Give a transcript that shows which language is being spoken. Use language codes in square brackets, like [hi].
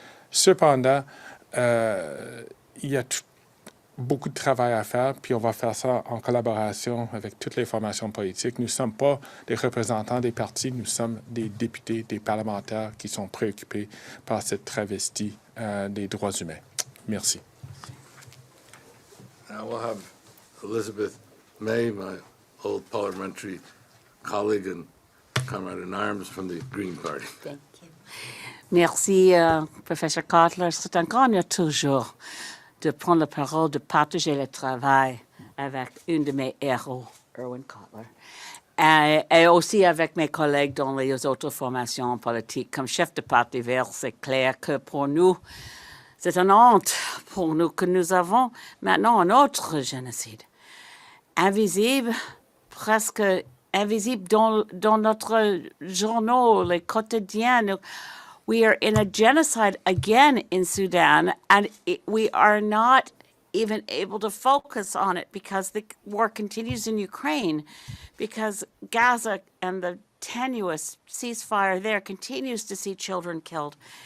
[fr] Cependant, il y a beaucoup de travail à faire, puis on va faire ça en collaboration avec toutes les formations politiques. Nous ne sommes pas des représentants des partis, nous sommes des députés, des parlementaires qui sont préoccupés par cette travestie des droits humains. Merci. [en] Now we'll have Elizabeth May, my old parliamentary colleague and comrade in arms from the Green Party. Thank you. [fr] Merci, Professeur Cutler. C'est un honneur toujours de prendre la parole, de partager le travail avec une de mes héros, Erwin Cutler, et aussi avec mes collègues dans les autres formations politiques. Comme chef de parti vert, c'est clair que pour nous, c'est une honte pour nous que nous avons maintenant un autre génocide, invisible, presque invisible dans notre journaux, les quotidiens. [en] We are in a genocide again in Sudan, and we are not even able to focus on it because the war continues in Ukraine, because Gaza and the tenuous ceasefire there continues to see children killed.